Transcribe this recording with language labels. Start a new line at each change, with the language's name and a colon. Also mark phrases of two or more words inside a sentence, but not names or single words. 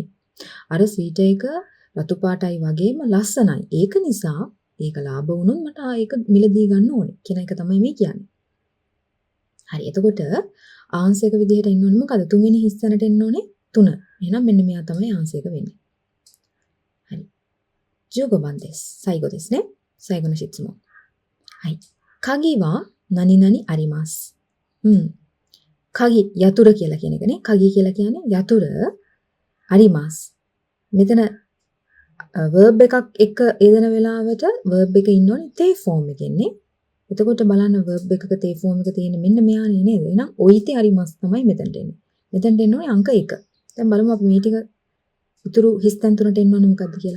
Sinhala: අර ස්වීට් එක රතු පාටයි වගේම ලස්සනයි. ඒක නිසා ඒක ලාභ වුණොත් මට ඒක මිලදී ගන්න ඕනේ කියන එක තමයි මේ කියන්නේ. හරි. එතකොට ආන්සර් එක විදිහට එන්න ඕනේ මොකද? තුන්වෙනි හිස් තැනට එන්න ඕනේ 3. එහෙනම් මෙන්න මෙයා තමයි ආන්සර් එක වෙන්නේ.
Japanese: හරි. 15 番です。最後ですね。最後の質問。はい。鍵は何々あります。
Sinhala: 鍵 යතුරු කියලා කියන එකනේ.鍵කියලා කියන්නේ යතුරු あります. මෙතන verb එකක් එක යෙදෙන වෙලාවට verb එක ඉන්න ඕනේ තේ form එකෙන්නේ. එතකොට බලන්න verb එකක තේ form එක තියෙන්නේ මෙන්න මෙයානේ නේද? එහෙනම්
Japanese: 置いて あります
Sinhala: තමයි මෙතනට එන්නේ. මෙතනට එන්න ඕනේ අංක 1. දැන් බලමු අපි මේ ටික උතුරු හිස්තැන් තුනට එන්න ඕනේ මොකද්ද කියලා.